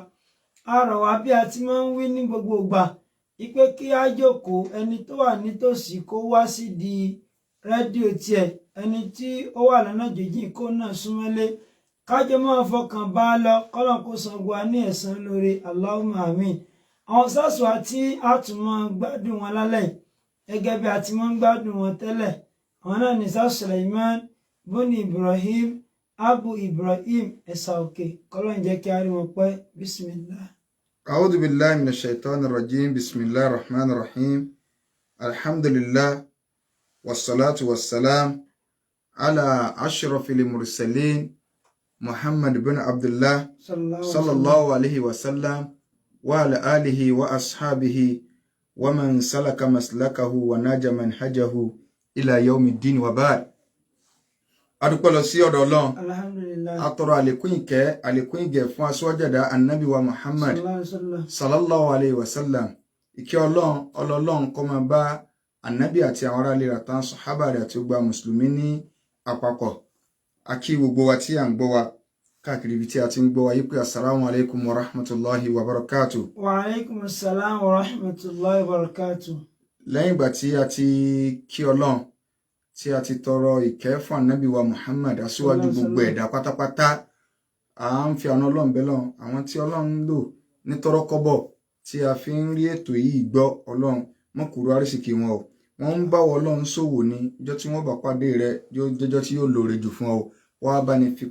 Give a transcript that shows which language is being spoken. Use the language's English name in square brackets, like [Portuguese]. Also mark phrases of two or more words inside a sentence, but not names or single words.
[Yoruba] A rọ̀ wá bí a ti máa ń wí ní gbogbo ìgbà ipe kí á jókòó ẹni tó wà nítòsí kó wá sí di rédíò tiẹ̀ ẹni tí ó wà lọ́nà jíjìn kó náà súnmọ́lé kájọ máa fọkàn bá a lọ kọ́lọ́n kó san gbọ́ ní ẹ̀san lórí [Arabic] اللهم آمين. [Yoruba] Àwọn sáàsù àti àtúmọ̀ gbádùn wọn lálẹ́ gẹ́gẹ́ bí a ti máa ń gbádùn wọn tẹ́lẹ̀ àwọn náà ní sáà Suleiman buni Ibrahim Abu Ibrahim ẹ̀sà òkè kọ́lọ́n jẹ́ kí a rí wọn pẹ́ bismillah. [Arabic] أعوذ بالله من الشيطان الرجيم بسم الله الرحمن الرحيم الحمد لله والصلاة والسلام على أشرف المرسلين محمد بن عبد الله صلى الله عليه وسلم وعلى آله وأصحابه ومن سلك مسلكه وناج منهجه إلى يوم الدين وبعد. [Yoruba] adúpẹ́ lọ sí ọ̀dọ̀ Ọlọ́run atọrọ àlékún ìgẹ̀ fún aṣíwájú ẹ̀dá annabi wa Muhammad [Arabic] صلى الله عليه وسلم. [Yoruba] Ìkẹ́ Ọlọ́run kó máa bá annabi àti àwọn ará ilé rẹ̀ tán sàhábà rẹ̀ àti gbogbo mùsùlùmí ní àpapọ̀. A kí gbogbo wa tí à ń gbọ́ wa káàkiri ibi tí a ti ń gbọ́ wa yí pé [Arabic] السلام عليكم ورحمة الله وبركاته. وعليكم السلام ورحمة الله وبركاته. [Yoruba] Lẹ́yìn ìgbà tí a ti kí Ọlọ́run tí a ti tọrọ ìkẹ́ fún ànábì wa Muhammad aṣíwájú gbogbo ẹ̀dá pátápátá, à ń fi àna Ọlọ́run bẹ̀ lọ́n àwọn tí Ọlọ́run ń lò ní tọ́rọ́kọ́bọ̀ tí a fi ń rí ètò yìí gbọ́. Ọlọ́run mọ́kùrú àrísìkí wọn o, wọ́n ń bá Ọlọ́run ṣòwò ní ìjọ tí wọ́n bá pàdé rẹ̀ jọjọ́ tí yóò lóore jù fún ọ.